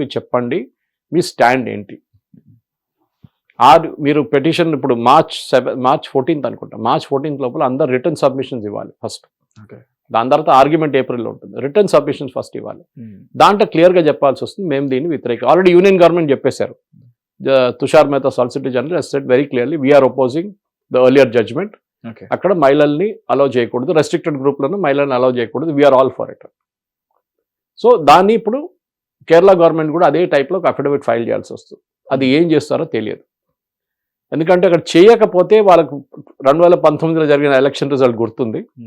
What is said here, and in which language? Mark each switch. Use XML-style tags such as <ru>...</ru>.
<te>మీరు చెప్పండి మీ స్టాండ్ ఏంటి. మీరు పెటిషన్ ఇప్పుడు మార్చ్ 14th అనుకుంటా, మార్చ్ 14th లోపల అందరు రిటర్న్ సబ్మిషన్స్ ఇవ్వాలి ఫస్ట్. ఓకే. దాని తర్వాత ఆర్గ్యుమెంట్ ఏప్రిల్లో ఉంటుంది. రిటర్న్ సబ్మిషన్స్ ఫస్ట్ ఇవ్వాలి. దాంట్లో క్లియర్గా చెప్పాల్సి వస్తుంది మేము దీన్ని వ్యతిరేక. ఆల్రెడీ యూనియన్ గవర్నమెంట్ చెప్పేశారు.</te> <en>Tushar Mehta solicitor general has said very clearly we are opposing the earlier judgment.</en> <te>Okay. అక్కడ మహిళల్ని అలౌ చేయకూడదు, రెస్ట్రిక్టెడ్ గ్రూప్లను మహిళల్ని అలౌ చేయకూడదు,</te> <en>We are all for it.</en> <te>So దాన్ని ఇప్పుడు కేరళ గవర్నమెంట్ కూడా అదే టైప్లో ఒక అఫిడవిట్ ఫైల్ చేయాల్సి వస్తుంది. అది ఏం చేస్తారో తెలియదు. ఎందుకంటే అక్కడ చేయకపోతే వాళ్ళకు 2019లో జరిగిన ఎలక్షన్ రిజల్ట్ గుర్తుంది.</te>